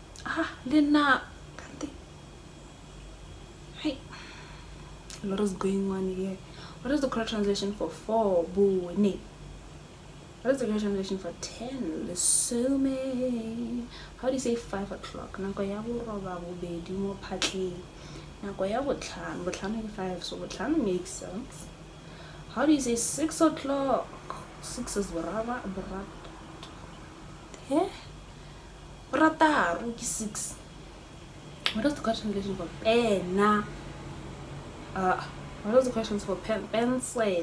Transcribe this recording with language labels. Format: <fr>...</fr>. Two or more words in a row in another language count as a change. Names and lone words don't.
<tn>Lena.</tn> <en>Hey, a lot is going on here. What is the correct translation for 4? What is the correct translation for 10? Lesume. How do you say 5 o'clock?</en> <tn>Nako ya boroba bobedi mo phatleng. Nako ya botlhano.</tn> <en>Botlhano is 5, so botlhano makes sense. How do you say 6 o'clock? 6 is boraba. Borataru is 6. What is the correct translation for pena? What is the question for pencil?</en>